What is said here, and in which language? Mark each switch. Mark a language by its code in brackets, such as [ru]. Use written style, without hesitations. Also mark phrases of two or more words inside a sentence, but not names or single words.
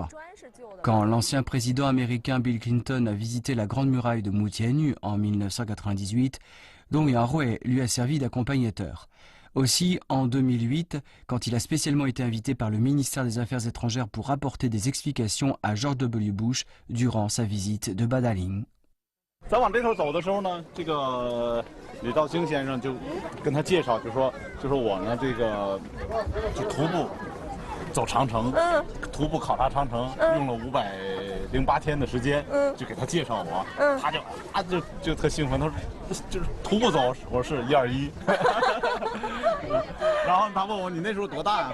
[fr] Quand l'ancien président américain Bill Clinton a visité la Grande Muraille de Moutienu en 1998, Dong Yahui lui a servi d'accompagnateur. Aussi, en 2008, quand il a spécialement été invité par le ministère des Affaires étrangères pour apporter des explications à George W. Bush durant sa visite de Badaling. [zh] 再往这头走的时候呢，这个李兆兴先生就跟他介绍，就说我呢这个就徒步走长城，徒步考察长城，用了508天的时间，就给他介绍我，他就特兴奋，他说就是徒步走，我说是121，然后他问我你那时候多大呀？